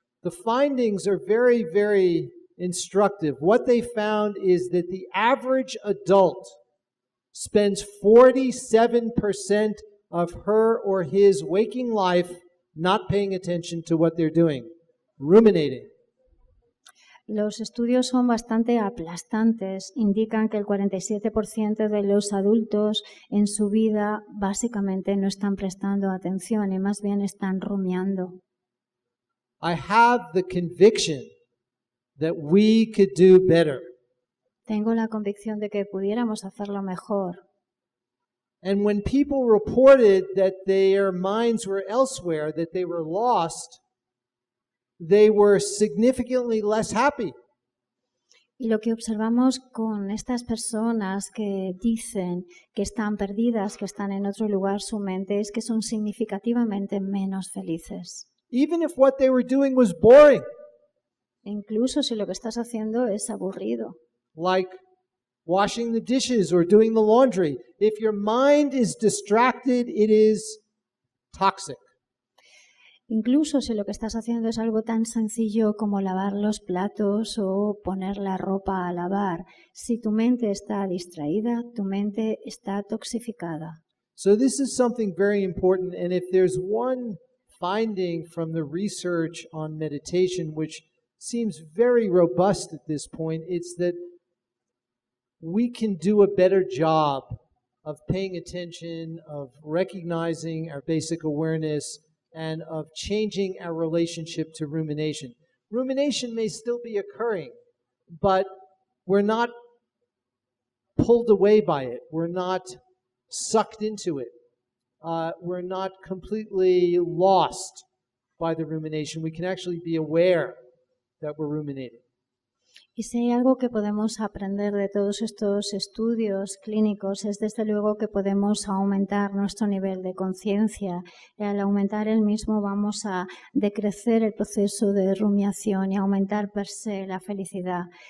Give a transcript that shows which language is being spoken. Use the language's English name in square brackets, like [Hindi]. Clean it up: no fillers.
[English] The findings are very, very instructive. What they found is that the average adult spends 47% of her or his waking life not paying attention to what they're doing, ruminating. [Spanish] Los estudios son bastante aplastantes. Indican que el 47% de los adultos en su vida básicamente no están prestando atención y más bien están rumiando. [English] I have the conviction that we could do better. [Spanish] Tengo la convicción de que pudiéramos hacerlo mejor. [English] And when people reported that their minds were elsewhere, that they were lost, they were significantly less happy. [Spanish] Y lo que observamos con estas personas que dicen que están perdidas, que están en otro lugar su mente, es que son significativamente menos felices. [English] Even if what they were doing was boring, [Spanish] Incluso si lo que estás haciendo es aburrido, [English] like washing the dishes or doing the laundry. If your mind is distracted, it is toxic. [Spanish] incluso si lo que estás haciendo es algo tan sencillo como lavar los platos o poner la ropa a lavar. Si tu mente está distraída, tu mente está toxificada. [English] So this is something very important. And if there's one finding from the research on meditation, which seems very robust at this point, it's that we can do a better job of paying attention, of recognizing our basic awareness, and of changing our relationship to rumination. Rumination may still be occurring, but we're not pulled away by it. We're not sucked into it. We're not completely lost by the rumination. We can actually be aware that we're ruminating. [Spanish] Y si hay algo que podemos aprender de todos estos estudios clínicos es desde luego que podemos aumentar nuestro nivel de conciencia y al aumentar el mismo vamos a decrecer el proceso de rumiación y aumentar per se la felicidad.